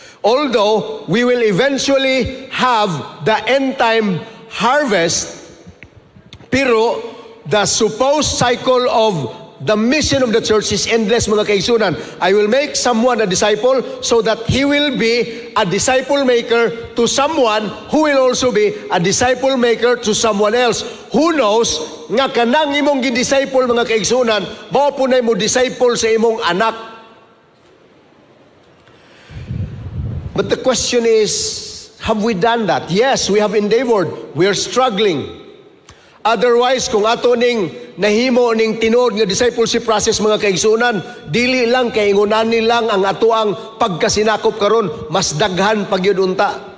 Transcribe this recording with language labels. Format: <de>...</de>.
<en>Although we will eventually have the end time harvest, pero the supposed cycle of the mission of the church is endless,</en> <ceb>mga kaigsunan.</ceb> <en>I will make someone a disciple so that he will be a disciple maker to someone who will also be a disciple maker to someone else. Who knows,</en> <ceb>nga kanang imong gidisciple, mga kaigsunan, mao punay mo disciple sa imong anak.</ceb> <en>But the question is, have we done that? Yes, we have endeavored. We are struggling. Otherwise,</en> <ceb>kung ato ning nahimo ning tinuod nga discipleship process, mga kaigsunan, dili lang kay ingunanin lang ang ato ang pagkasinakop karon, mas daghan pagyud unta.</ceb>